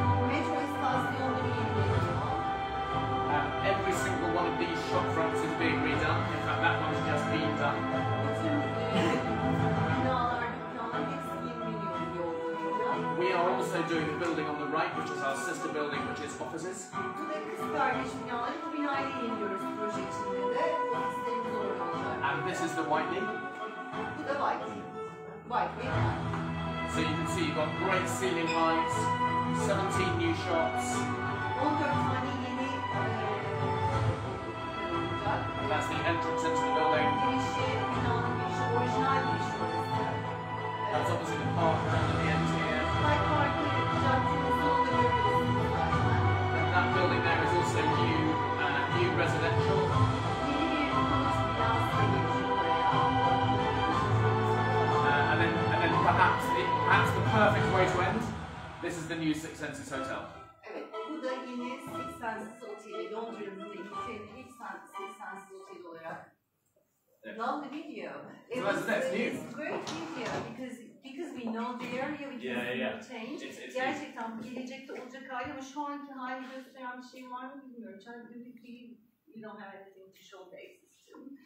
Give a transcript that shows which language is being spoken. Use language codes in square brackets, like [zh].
[tr] Metro istasyonları yenileniyor. [en] Every single one of these shop fronts is being redone. In fact, that one's just been done. [tr] Bütün binalar, dükkanlar hepsi yenileniyor yol boyunca. [en] We are also doing the building on the right, which is our sister building, which is offices. [tr] Bu da kız kardeş binaları. Bu binayı da yeniliyoruz proje içinde de. Ofislerimiz orada olacak. [en] And this is the Whiteley. [tr] Bu da Whiteley. Whiteley. [en] So you can see you've got great ceiling lights, 17 new shops. [tr] 14 tane yeni olacak. [en] That's the entrance into the building. [tr] Girişi, binanın girişi, orijinal girişi orası. [en] That's obviously the park down at the end here. [tr] Hyde Park'ı caddemizin sonunda görüyorsunuz zaten. [en] And that building there is also new residential. [tr] Yeni bir konut binası da gelecek oraya. [en] And then perhaps the perfect way to end. This is the new Six Senses Hotel. [tr] Evet, bu da yine Six Senses Oteli, Londra'nın da İngiltere'nin ilk Six Senses Oteli olarak. [en] Yeah. Love the video. So that's new. It's a great video because we know the area, we can change. It's [tr] Gerçekten gelecekte olacak hali ama şu anki hali gösteren bir şey var mı bilmiyorum. [en] We don't have anything to show the existing.